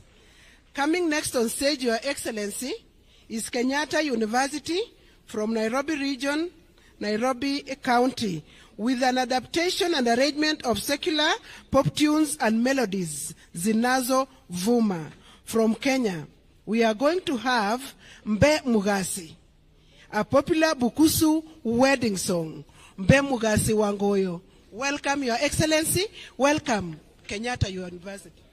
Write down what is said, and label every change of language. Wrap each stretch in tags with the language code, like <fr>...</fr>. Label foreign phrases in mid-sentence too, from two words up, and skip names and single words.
<en>Coming next on stage, Your Excellency, is Kenyatta University from Nairobi Region, Nairobi County, with an adaptation and arrangement of secular pop tunes and melodies, Zinazo Vuma. From Kenya, we are going to have Mbe Mugasi, a popular Bukusu wedding song, Mbe Mugasi Wangoyo. Welcome, Your Excellency. Welcome, Kenyatta University.</en>